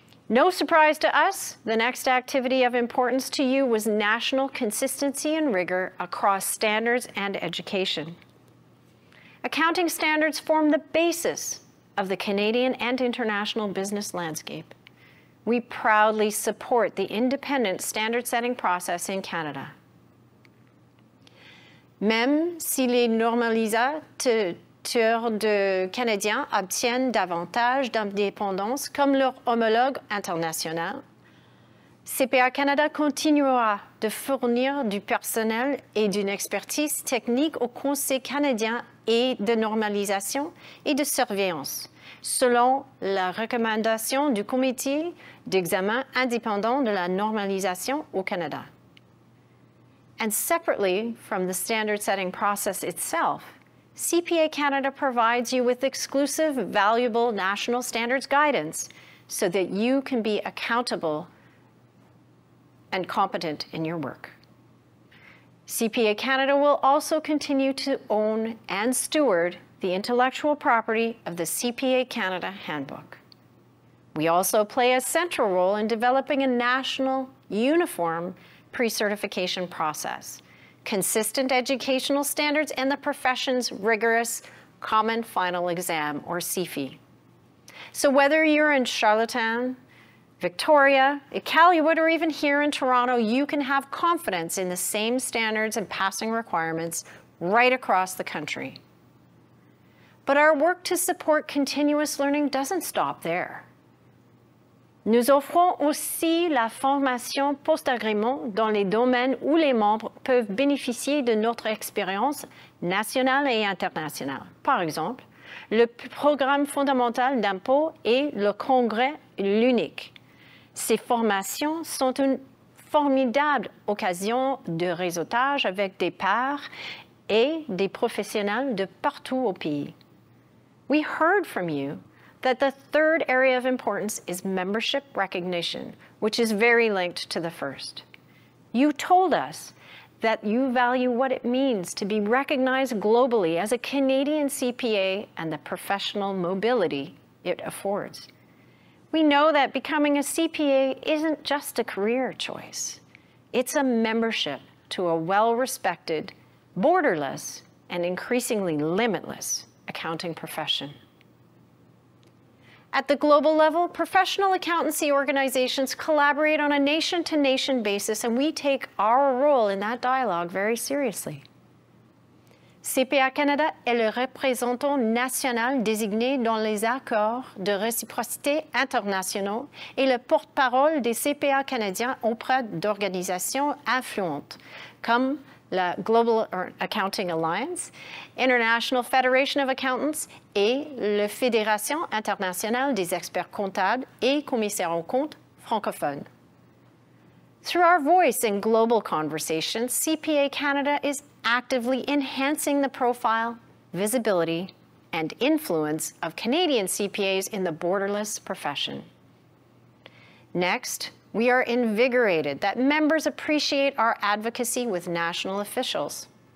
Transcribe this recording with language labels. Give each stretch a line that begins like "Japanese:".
English: No surprise to us, the next activity of importance to you was national consistency and rigor across standards and education. Accounting standards form the basis of the Canadian and international business landscape. We proudly support the independent standard-setting process in Canada.
French: Même si les normalisateurs de Canadiens obtiennent davantage d'indépendance comme leur homologue international, CPA Canada continuera de fournir du personnel et d'une expertise technique au Conseil canadien et de normalisation et de surveillance, selon la recommandation du Comité d'examen indépendant de la normalisation au Canada.
English: And separately from the standard-setting process itself, CPA Canada provides you with exclusive, valuable national standards guidance so that you can be accountable and competent in your work. CPA Canada will also continue to own and steward the intellectual property of the CPA Canada Handbook. We also play a central role in developing a national, uniform pre-certification process, consistent educational standards, and the profession's rigorous Common Final Exam, or CFE. So whether you're in Charlottetown, Victoria, Iqaluit, or even here in Toronto, you can have confidence in the same standards and passing requirements right across the country. But our work to support continuous learning doesn't stop there.
French: Nous offrons aussi la formation post-agrément dans les domaines où les membres peuvent bénéficier de notre expérience nationale et internationale. Par exemple, le programme fondamental d'impôt et le congrès l'unique. Ces formations sont une formidable occasion de réseautage avec des pairs et des professionnels de partout au pays.
English: We heard from you that the third area of importance is membership recognition, which is very linked to the first. You told us that you value what it means to be recognized globally as a Canadian CPA and the professional mobility it affords. We know that becoming a CPA isn't just a career choice. It's a membership to a well-respected, borderless, and increasingly limitless accounting profession. At the global level, professional accountancy organizations collaborate on a nation-to-nation basis, and we take our role in that dialogue very seriously.
French: CPA Canada est le représentant national désigné dans les accords de réciprocité internationaux et le porte-parole des CPA canadiens auprès d'organisations influentes comme la Global Accounting Alliance, International Federation of Accountants et la Fédération internationale des experts comptables et commissaires aux comptes francophones.
English: Through our voice in global conversations, CPA Canada is actively enhancing the profile, visibility, and influence of Canadian CPAs in the borderless profession. Next, we are invigorated that members appreciate our advocacy with national officials.